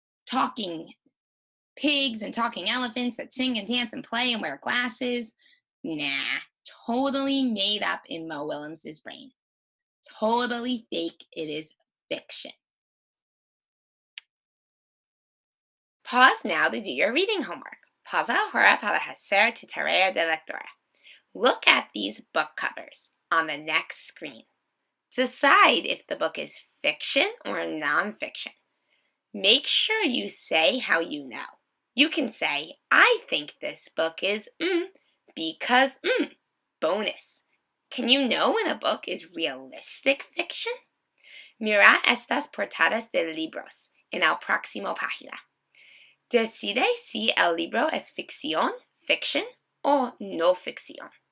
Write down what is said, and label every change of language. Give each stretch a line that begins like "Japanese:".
English: Talking pigs and talking elephants that sing and dance and play and wear glasses. Nah, totally made up in Mo Willems's brain. Totally fake. It is fiction. Pause now to do your reading homework.
Spanish: Pausa ahora para hacer tu tarea de lectura.
English: Look at these book covers on the next screen. Decide if the book is fiction or nonfiction. Make sure you say how you know. You can say, I think this book is because bonus. Can you know when a book is realistic fiction?
Spanish: Mira estas portadas de libros en el próximo página. Decide si el libro es ficción, fiction, o no ficción.